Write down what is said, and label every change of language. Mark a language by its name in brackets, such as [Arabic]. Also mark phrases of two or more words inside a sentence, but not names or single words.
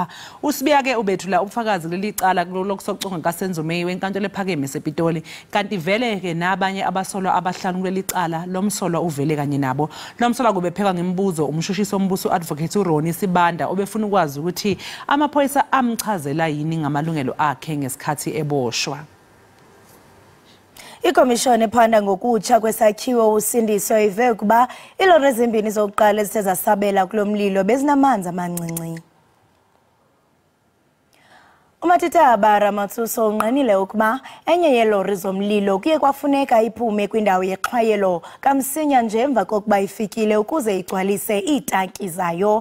[Zulu] Usibiya ke ubethula ubufakazi kuleli cala lokusoconga kaSenzomeyiwa enkantolo ephakeme ePitoli kanti vele ke nabanye abasolwa abahlanu kuleli cala lomsolwa uvele kanye nabo. Lomsolwa kubephekwa ngemibuzo umshushiso ombuso advocate uRoni Sibanda obefuna ukwazi ukuthi amaphoyisa amchazela yini ngamalungelo akhe ngesikhathi eboshwa. [Xhosa] Ikomishoni ephanda ngokutsha kwesakhiwo usindiso ive kuba ilori ezimbini zokuqala ezithe zasabela kulomlilo bezinamanzi amancinci. Umatitaba Ramathuso unqanile ukuba enye yelori zomlilo kuye kwafuneka iphume kwindawo yexhwayelo kamsinya nje emva kokuba ifikile ukuze igcwalise iitanki zayo.